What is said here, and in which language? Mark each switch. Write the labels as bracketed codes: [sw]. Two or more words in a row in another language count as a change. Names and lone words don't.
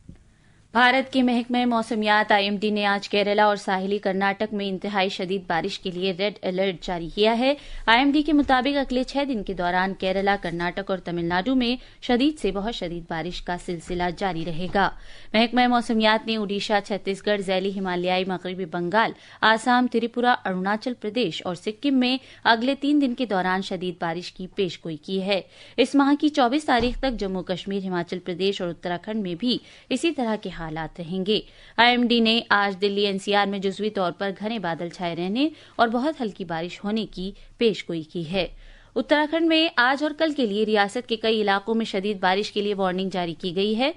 [ur] بھارت کے محکمہ موسمیات IMD نے آج کیرلا اور ساحلی کرناٹک میں انتہائی شدید بارش کے لیے ریڈ الرٹ جاری کیا ہے۔ IMD کے مطابق اگلے 6 دن کے دوران کیرلا، کرناٹک اور تمل ناڈو میں شدید سے بہت شدید بارش کا سلسلہ جاری رہے گا۔ محکمہ موسمیات نے اوڈیشہ، چھتیس گڑھ، ذیلی ہمالیائی مغربی بنگال، آسام، تریپورہ، اروناچل پردیش اور سکم میں اگلے 3 دن کے دوران شدید بارش کی پیش گوئی کی ہے۔ اس ماہ کی 24 تاریخ تک جموں کشمیر، ہماچل پردیش اور اتراکھنڈ میں بھی اسی طرح کے حالات رہیں گے۔ IMD نے آج دلی NCR میں جزوی طور پر گھنے بادل چھائے رہنے اور بہت ہلکی بارش ہونے کی پیش گوئی کی ہے۔ اتراکھنڈ میں آج اور کل کے لیے ریاست کے کئی علاقوں میں شدید بارش کے لیے وارننگ جاری کی گئی ہے۔